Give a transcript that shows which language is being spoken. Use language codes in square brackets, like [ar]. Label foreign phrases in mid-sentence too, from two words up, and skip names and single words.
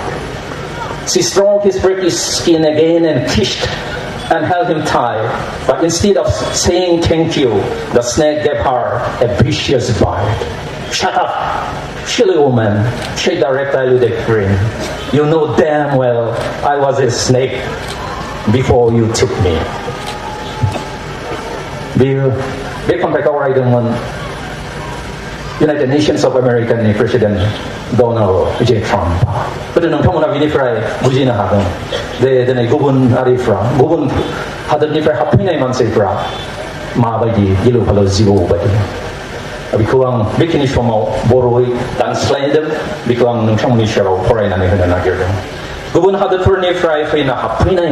[en] She stroked his pretty skin again and kissed and held him tight. But instead of saying thank you, the snake gave her a vicious bite. "Shut up, silly woman," said the reptile with a grin. "You know damn well I was a snake before you took me." [brx] बे खन्थाइखौ आवरायदोंमोन United Nations of Americaनि प्रेसिडेन्ट डनाल्ड जे ट्राम्प गोदो नोंथांमोना बेनिफ्राय बुजिनो हागोन जे दिनै गुबुन हादोरनिफ्राय हाबफैनाय मानसिफ्रा माबायदि गिलु फालु जिबौ बायदि बेखौ आं बेखिनि समाव बर'यै दानस्लायदों बेखौ आं नोंथांमोननि सेराव फरायनानै होनो नागिरदों गुबुन हादोरफोरनिफ्राय हाबफैनाय